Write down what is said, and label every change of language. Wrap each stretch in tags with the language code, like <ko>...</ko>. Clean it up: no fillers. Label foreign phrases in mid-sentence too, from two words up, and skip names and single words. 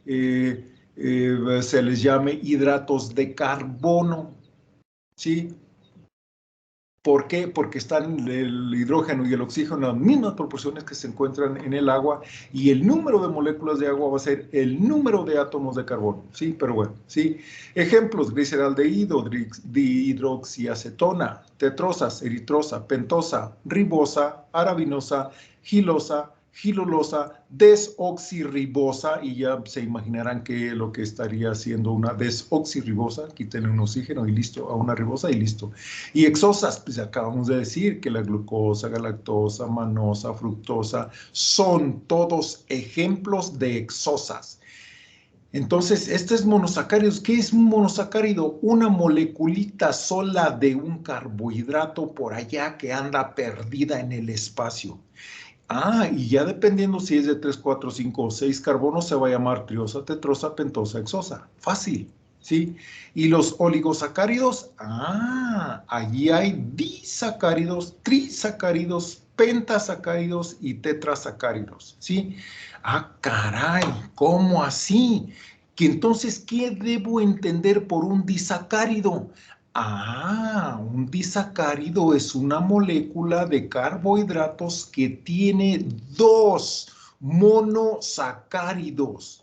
<es>Se les llame hidratos de carbono, ¿sí? ¿Por qué? Porque están el hidrógeno y el oxígeno en las mismas proporciones que se encuentran en el agua, y el número de moléculas de agua va a ser el número de átomos de carbono, ¿sí? Pero bueno, ¿sí? Ejemplos: gliceraldehído, dihidroxiacetona, tetrosas, eritrosa, pentosa, ribosa, arabinosa, gilosa, gilulosa, desoxirribosa, y ya se imaginarán que lo que estaría haciendo una desoxirribosa, quiten un oxígeno y listo, a una ribosa y listo. Y hexosas, pues acabamos de decir que la glucosa, galactosa, manosa, fructosa, son todos ejemplos de hexosas. Entonces, este es monosacáridos. ¿Qué es un monosacárido? Una moleculita sola de un carbohidrato por allá que anda perdida en el espacio. Y ya dependiendo si es de 3, 4, 5 o 6 carbonos, se va a llamar triosa, tetrosa, pentosa, hexosa. Fácil, ¿sí? Y los oligosacáridos, allí hay disacáridos, trisacáridos, pentasacáridos y tetrasacáridos, ¿sí? Caray, ¿cómo así? Que entonces, ¿qué debo entender por un disacárido? Un disacárido es una molécula de carbohidratos que tiene 2 monosacáridos.</es>